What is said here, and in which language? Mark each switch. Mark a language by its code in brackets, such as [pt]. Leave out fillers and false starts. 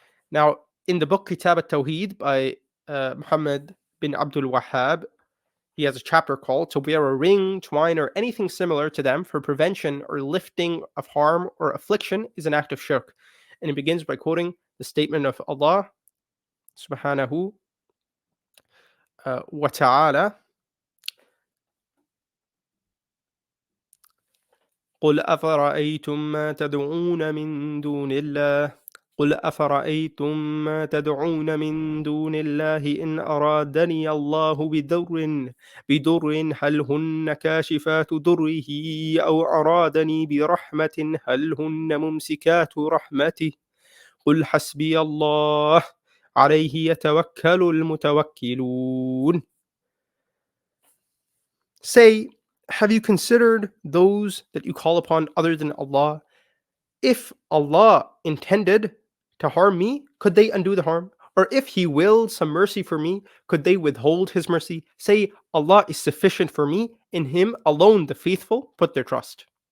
[en] Now, in the book Kitab al-Tawheed by Muhammad bin Abdul Wahhab, he has a chapter called To Wear a Ring, Twine, or anything similar to them for prevention or lifting of harm or affliction is an act of shirk. And he begins by quoting the statement of Allah subhanahu wa ta'ala. [ar] قل أفرأيتم ما تدعون من دون الله قل أفرأيتم ما تدعون من دون الله إن أرادني الله بضر هل هن كاشفات ضره أو أرادني برحمة هل هن ممسكات رحمته قل حسبي الله عليه يتوكل المتوكلون. [en] Say, have you considered those that you call upon other than Allah? If Allah intended to harm me, could they undo the harm? Or if He willed some mercy for me, could they withhold His mercy? Say, Allah is sufficient for me. In Him alone the faithful put their trust.